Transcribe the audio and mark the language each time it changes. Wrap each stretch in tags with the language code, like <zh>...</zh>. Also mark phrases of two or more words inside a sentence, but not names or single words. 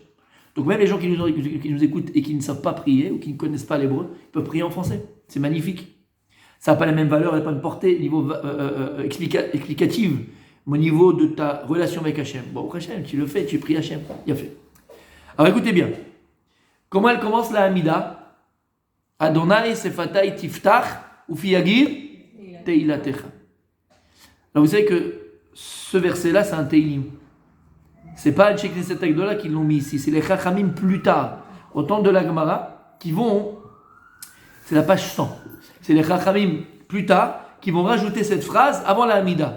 <fr>Donc même les gens qui nous écoutent et qui ne savent pas prier ou qui ne connaissent pas l'hébreu, ils peuvent prier en français. C'est magnifique. Ça n'a pas la même valeur, elle n'a pas une portée niveau explicative, au niveau de ta relation avec Hachem. Bon, au Hachem, tu le fais, tu pries Hachem. Il a fait. Alors écoutez bien. Comment elle commence la Hamida?</fr> <he>אדני שפתי תפתח ופי יגיד תהלתך.</he> <fr>Alors vous savez que ce verset-là, c'est un Teilim. C'est pas</fr> <he>אנשי כנסת הגדולה</he> <fr>qui l'ont mis ici, c'est les Chachamim plus tard, au temps de la Gemara, qui vont, c'est la page 100, c'est les Chachamim plus tard qui vont rajouter cette phrase avant la Hamida.</fr>